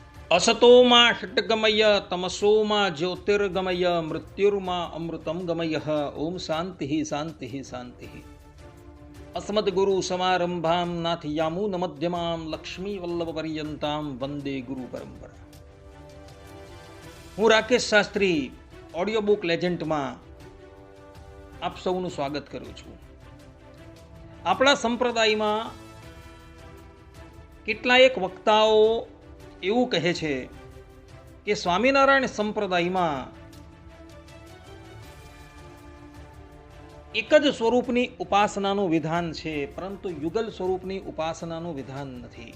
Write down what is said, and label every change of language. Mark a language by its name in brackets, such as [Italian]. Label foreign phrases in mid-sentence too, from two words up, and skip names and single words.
[Sanskrit] असतोमा षट्गमय तमसोमा ज्योतिर्गमय मृत्युर्मा अमृतं गमय। ओम शांति शांति शांति। अस्मद्गुरु समारंभां नाथयामून मध्यमां लक्ष्मी वल्लभ पर्यंतां वंदे गुरु परंपरा। [Gujarati] હું રાકેશ શાસ્ત્રી ઓડિયો બુક લેજન્ડમાં આપ સૌનું સ્વાગત કરું છું. આપણા સંપ્રદાયમાં કેટલાક વક્તાઓ એવું કહે છે કે સ્વામિનારાયણ સંપ્રદાયમાં એક જ સ્વરૂપની ઉપાસનાનું વિધાન છે, પરંતુ યુગલ સ્વરૂપની ઉપાસનાનું વિધાન નથી.